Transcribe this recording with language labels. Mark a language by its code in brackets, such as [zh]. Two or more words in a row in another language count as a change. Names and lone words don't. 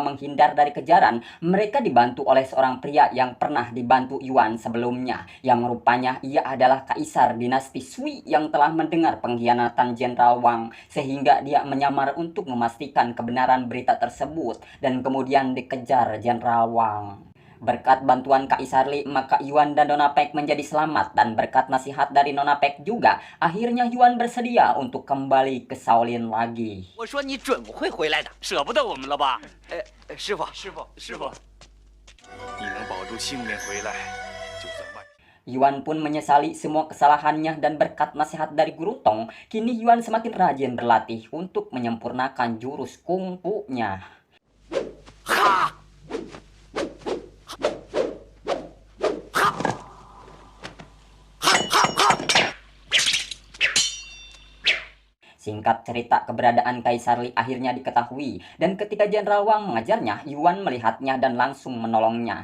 [id] menghindar dari kejaran, mereka dibantu oleh seorang pria yang pernah dibantu Yuan sebelumnya, yang rupanya ia adalah kaisar dinasti Sui yang telah mendengar pengkhianatan Jenderal Wang, sehingga dia menyamar untuk memastikan kebenaran berita tersebut dan kemudian dikejar Jenderal Wang. Berkat bantuan Kaisar Li, maka Yuan dan Nona Pek menjadi selamat, dan berkat nasihat dari Nona Pek juga, akhirnya Yuan bersedia untuk kembali ke Shaolin lagi. [zh] 我说你准不会回来的，舍不得我们了吧？师傅，你能保住性命回来，就算万。 [id] Yuan pun menyesali semua kesalahannya, dan berkat nasihat dari Guru Tong, kini Yuan semakin rajin berlatih untuk menyempurnakan jurus kungfu-nya. Singkat cerita, keberadaan Kaisar Li akhirnya diketahui, dan ketika Jenderal Wang mengejarnya, Yuan melihatnya dan langsung menolongnya.